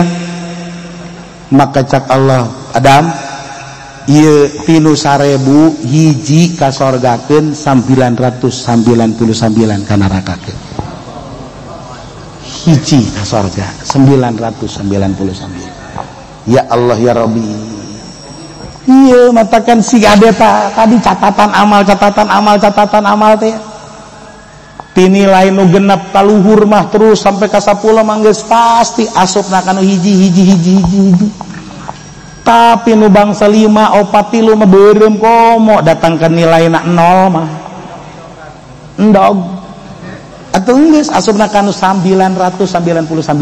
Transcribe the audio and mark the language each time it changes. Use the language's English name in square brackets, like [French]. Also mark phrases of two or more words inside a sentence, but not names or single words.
[Sundanese] Maka cak Allah, Adam, ieu 3.000 hiji kasorgakeun 999 ka neraka. Hiji ka sorga 999. [Arabic] يا الله يا ربي. [Sundanese] Iya matakan si ade tadi catatan amal teh tinilai nu genep kaluhur mah terus sampai ka 10 mah geus pasti asupna kana hiji. Tapi nu bangsa 5 4 3 mah beureum komo datang ke nilaina 0 mah endog atuh geus asupna kana 999.